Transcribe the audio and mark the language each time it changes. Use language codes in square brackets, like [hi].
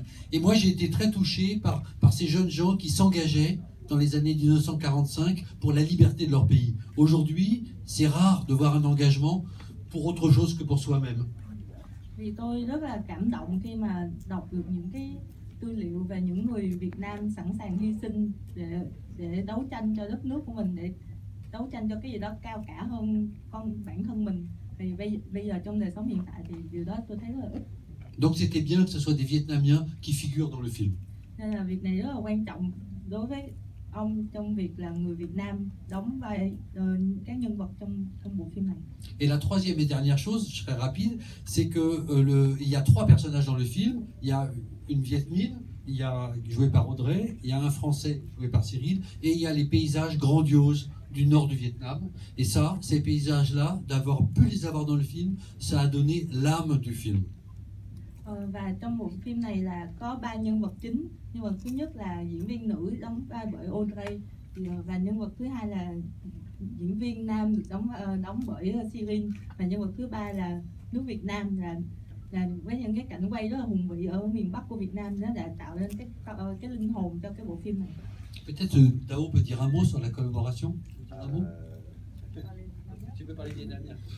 [fr] Et moi, j'ai été très touché par ces jeunes gens qui s'engageaient dans les années 1945 pour la liberté de leur pays. Aujourd'hui, c'est rare de voir un engagement pour autre chose que pour soi-même. [vi] Vì tôi rất là cảm động khi mà đọc được những cái tư liệu về những người Việt Nam sẵn sàng hy sinh để đấu tranh cho đất nước của mình, để đấu tranh cho cái gì đó cao cả hơn bản thân mình. Thì bây giờ trong đời sống hiện tại thì điều đó tôi thấy rất là ít. [fr] Donc c'était bien que ce soit des Vietnamiens qui figurent dans le film. [vi] Nên là việc này rất là quan trọng đối với ông trong việc là người Việt Nam đóng vai các nhân vật trong bộ phim này. [fr] Et la troisième et dernière chose, je serai rapide, c'est que il y a trois personnages dans le film. Il y a une Viet Minh, il y a joué par Audrey, il y a un Français joué par Cyril, et il y a les paysages grandioses du nord du Vietnam. Et ça, ces paysages-là, d'avoir pu les avoir dans le film, ça a donné l'âme du film. [vi] Và trong bộ phim này là có 3 nhân vật chính. Nhân vật thứ nhất là diễn viên nữ đóng vai bởi Audrey, và nhân vật thứ hai là diễn viên nam được đóng bởi Cyril, và nhân vật thứ ba là nước Việt Nam, là với những cái cảnh quay rất là hùng vĩ ở miền Bắc của Việt Nam, nó đã tạo nên cái linh hồn cho cái bộ phim này. [fr] Peut-être Tao peut dire un mot sur la collaboration. Un mot. Tu peux parler vietnamien.